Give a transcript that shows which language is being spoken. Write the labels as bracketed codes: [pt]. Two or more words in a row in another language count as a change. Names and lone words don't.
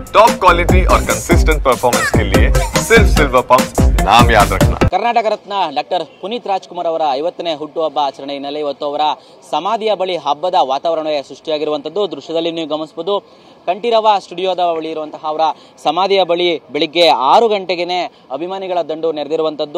[en] top quality [hi] और [en] consistent performance [hi] के लिए सिर्फ सिल्वर पंप नाम याद रखना। [kn] ಕರ್ನಾಟಕ ರತ್ನ ಡಾಕ್ಟರ್ ಪುನೀತ್ ರಾಜ್ಕುಮಾರ್ ಅವರ 50ನೇ ಹುಟ್ಟುಹಬ್ಬ ಆಚರಣೆ ಹಿನ್ನೆಲೆ ಇವತ್ತು ಅವರ ಸಮಾಧಿಯ ಬಳಿ ಹಬ್ಬದ ವಾತಾವರಣವೇ ಸೃಷ್ಟಿಯಾಗಿರುವಂಥದ್ದು ದೃಶ್ಯದಲ್ಲಿ ನೀವು ಗಮನಿಸಬಹುದು. ಕಂಠೀರವ ಸ್ಟುಡಿಯೋದ ಬಳಿ ಇರುವಂತಹ ಅವರ ಸಮಾಧಿಯ ಬಳಿ ಬೆಳಿಗ್ಗೆ 6 ಗಂಟೆಗೆ ಅಭಿಮಾನಿಗಳ ದಂಡು ನೆರೆದಿರುವಂಥದ್ದು.